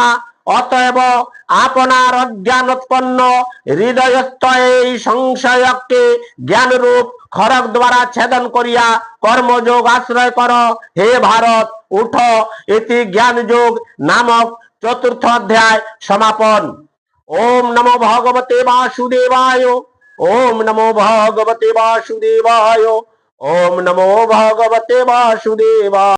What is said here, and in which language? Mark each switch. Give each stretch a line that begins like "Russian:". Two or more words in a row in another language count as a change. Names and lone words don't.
Bangla: অতএব আপনার অজ্ঞানোৎপন্ন হৃদয়স্থ এই সংশয়কে জ্ঞানরূপ খড়গ দ্বারা ছেদন করিয়া কর্মযোগ আশ্রয় কর। হে ভারত, উঠ, ইতি জ্ঞান যোগ নামক চতুর্থ অধ্যায় সমাপন।
Sanskrit: ওম নমো ভগবতে বাসুদেবায়। ওম নমো ভগবতে বাসুদেবায়। ওম নমো ভগবতে বাসুদেবায়।